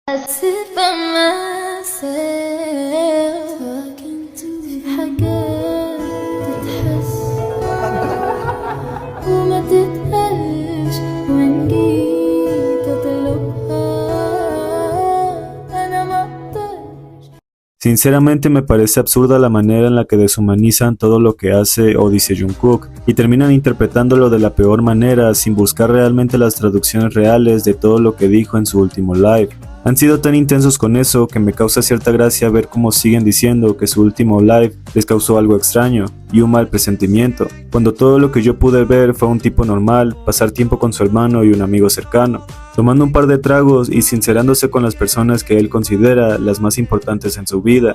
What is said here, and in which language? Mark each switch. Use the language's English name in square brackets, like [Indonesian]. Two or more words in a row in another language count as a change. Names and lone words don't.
[English] sit by myself talking to [Arabic] في حاجات تتحس وما تتقالش وإن جيت أطلبها أنا ما أقدرش. [Spanish] Sinceramente me parece absurda la manera en la que deshumanizan todo lo que hace o dice Jungkook y terminan interpretándolo de la peor manera sin buscar realmente las traducciones reales de todo lo que dijo en su último live. Han sido tan intensos con eso que me causa cierta gracia ver cómo siguen diciendo que su último live les causó algo extraño y un mal presentimiento, cuando todo lo que yo pude ver fue un tipo normal, pasar tiempo con su hermano y un amigo cercano, tomando un par de tragos y sincerándose con las personas que él considera las más importantes en su vida.